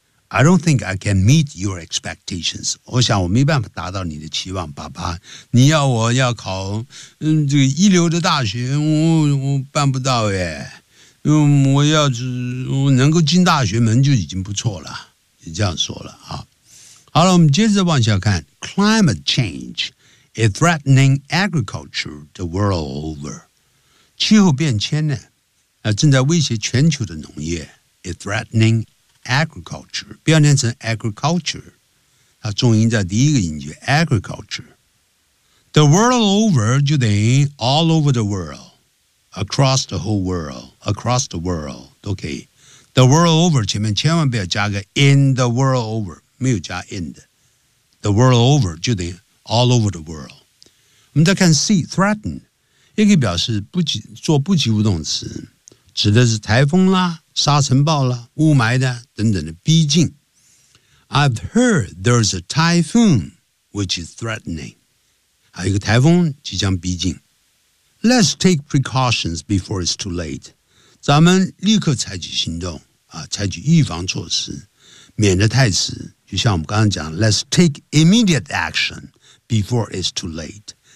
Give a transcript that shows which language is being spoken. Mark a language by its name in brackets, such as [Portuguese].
[English] I don't think I can meet your expectations. [Chinese] 我想我没办法达到你的期望，爸爸。你要我要考这个一流的大学，我办不到耶。我要是能够进大学门就已经不错了，就这样说了啊。好了，我们接着往下看。 [English] Climate change is threatening agriculture the world over. [Chinese] 气候变迁呢，正在威胁全球的农业。 [English] It's threatening. Agriculture [Chinese] 不要念成 agriculture， 它重音在第一个音节 agriculture。 [English] The world over [Chinese] 就等于 [English] all over the world， across the whole world， across the world [Chinese] 都可以。 [English] The world over [Chinese] 前面千万不要加个 [English] in the world over， [Chinese] 没有加 [English] in 的。 The world over [Chinese] 就等于 [English] all over the world。 [Chinese] 我们再看 C threaten， 也可以表示不及做不及物动词，指的是台风啦。沙尘暴了，雾霾的等等的逼近。 [English] I've heard there's a typhoon which is threatening. [Chinese] 还有一个台风即将逼近。 [English] Let's take precautions before it's too late. [Chinese] 咱们立刻采取行动啊，采取预防措施，免得太迟。就像我们刚刚讲 [English] ，Let's take immediate action before it's too late.